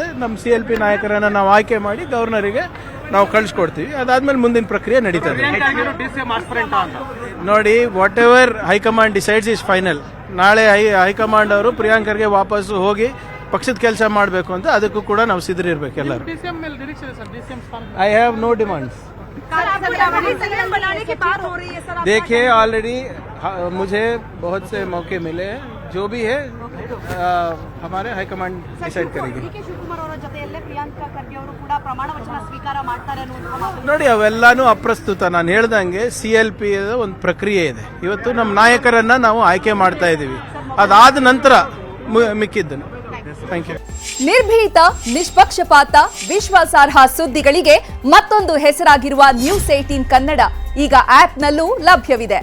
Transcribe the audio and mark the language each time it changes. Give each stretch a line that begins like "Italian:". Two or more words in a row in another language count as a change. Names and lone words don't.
Kannada: ನಮ್ಮ CLP ನಾಯಕರನ್ನ ನಾವು ಆಯ್ಕೆ ಮಾಡಿ ಗವರ್ನರಿಗೆ ನಾವು ಕಳಿಸ್ಕೊಡ್ತೀವಿ. ಅದಾದ್ಮೇಲೆ ಮುಂದಿನ ಪ್ರಕ್ರಿಯೆ ನಡೀತದೆ.
English: ನೋಡಿ, whatever high command decides is final.
Kannada: ನಾಳೆ ಹೈಕಮಾಂಡ್ ಅವರು ಪ್ರಿಯಾಂಕರ್ಗೆ ವಾಪಸ್ ಹೋಗಿ ಪಕ್ಷದ ಕೆಲಸ ಮಾಡಬೇಕು ಅಂತ, ಅದಕ್ಕೂ ಕೂಡ ನಾವು ಸಿದ್ಧರಿರ್ಬೇಕು ಎಲ್ಲರೂ.
English: I have no demands.
Hindi: देखिए, ऑलरेडी मुझे बहुत से मौके मिले हैं. जो भी है हमारे हाईकमांड डिसाइड करेगी.
Kannada: ನೋಡಿ, ಅವೆಲ್ಲಾನು ಅಪ್ರಸ್ತುತ. ನಾನು ಹೇಳ್ದಂಗೆ CLP ಒಂದು ಪ್ರಕ್ರಿಯೆ ಇದೆ. ಇವತ್ತು ನಮ್ಮ ನಾಯಕರನ್ನ ನಾವು ಆಯ್ಕೆ ಮಾಡ್ತಾ ಇದ್ದೀವಿ. ಅದಾದ ನಂತರ ಮಿಕ್ಕಿದ್ದನು.
English: thank you.
Kannada: ನಿರ್ಭೀತ, ನಿಷ್ಪಕ್ಷಪಾತ, ವಿಶ್ವಾಸಾರ್ಹ ಸುದ್ದಿಗಳಿಗೆ ಮತ್ತೊಂದು ಹೆಸರಾಗಿರುವ News18 ಕನ್ನಡ ಈಗ ಆಪ್ನಲ್ಲೂ ಲಭ್ಯವಿದೆ.